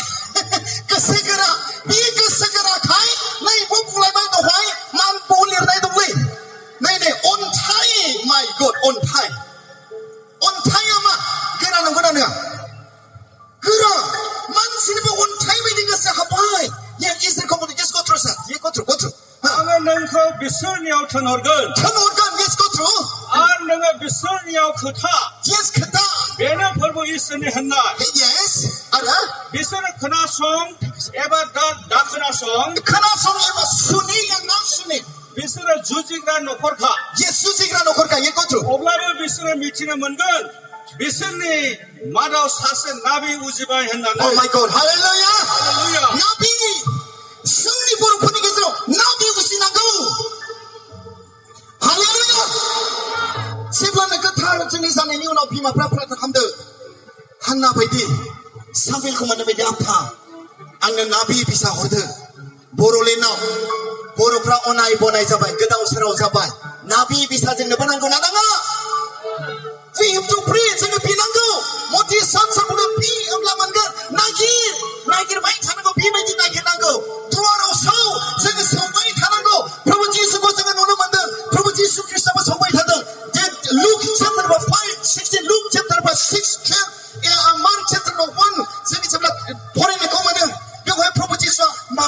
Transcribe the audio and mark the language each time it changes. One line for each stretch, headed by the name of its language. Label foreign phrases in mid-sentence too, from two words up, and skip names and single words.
Bodo: बे गोसो गोराखाय नै बुंलायबाय दहाय मान ब लिरनाय दंलै नै अन्थाइ
English: my God
Bodo: अन्थाइआ मा गोरा नंगौना नङा गोरा मानसिनिबो अन्थाइ बायदि गोसो हाबबाय इसोरखौ बुंदों
English: yes go through sir go through
Bodo: आङो नोंखौ बिसोरनियाव थोनहरगोन
English: yes go through
Bodo: आरो नोङो बिसोरनियाव खोथा yes खोथा बेनो फोरबो इसोरनि होननाय yes आरो बिसोरो खोनासं एबा दा खोनासं एबा सुनि बिसोरो जुजिग्रा न'खरखा yes जुजिग्रा न'खरखा
English: go through
Bodo: अब्लाबो बिसोरो मिथिनो मोनगोन बिसोरनि मादाव सासे नाबि उजिबाय होननानै
English: oh my God hallelujah
Bodo: हालेलुया नाबि जोंनि बर'फोरनि गेजेराव नाबि उजिनांगौ हालेलुया जेब्लानो गोथार जोंनि जानायनि उनाव बिमाफ्रा प्रार्थना खालामदों हान्ना बायदि सामुएलखौ मोननाय बायदि आफा आंनो नाबि फिसा हरदों बर'लेण्डआव बर'फ्रा अनाय बनाय जाबाय गोदाव सोराव जाबाय नाबि फिसा जोंनोबो नांगौ ना नाङा
English: we have to pray
Bodo: जोङो बिनांगौ मथि सानसाखौनो बि होमब्ला मोनगोन नागिरबाय थानांगौ बेबायदि नागिरनांगौ दुवाराव जोङो सौबाय थानांगौ प्रभु जिसुखौ जोङो नुनो मोनदों प्रभु जिसु ख्रिस्टआबो सौबाय थादों जे लुक चैप्टार 5:16 लुक चैप्टार 6 मार्क चैप्टार 1 जोङो जेब्ला फरायनायखौ मोनो बेवहाय प्रभु जिसुआ